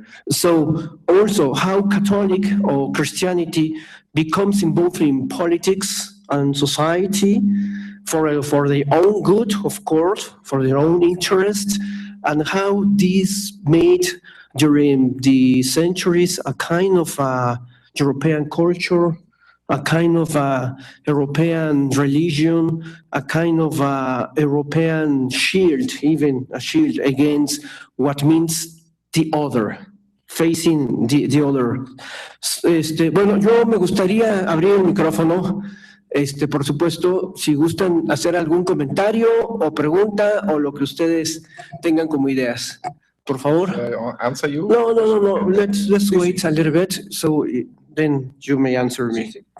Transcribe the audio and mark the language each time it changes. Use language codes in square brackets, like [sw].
[en] So also how Catholic or Christianity becomes involved in politics and society for their own good, of course, for their own interest, and how this made during the centuries a kind of European culture, a kind of European religion, a kind of European shield, even a shield against what means the other, facing the other. [es] Bueno, yo me gustaría abrir el micrófono. Por supuesto, si gustan hacer algún comentario o pregunta o lo que ustedes tengan como ideas. Por favor. [en] Answer you? No. Let's wait a little bit, so then you may answer me.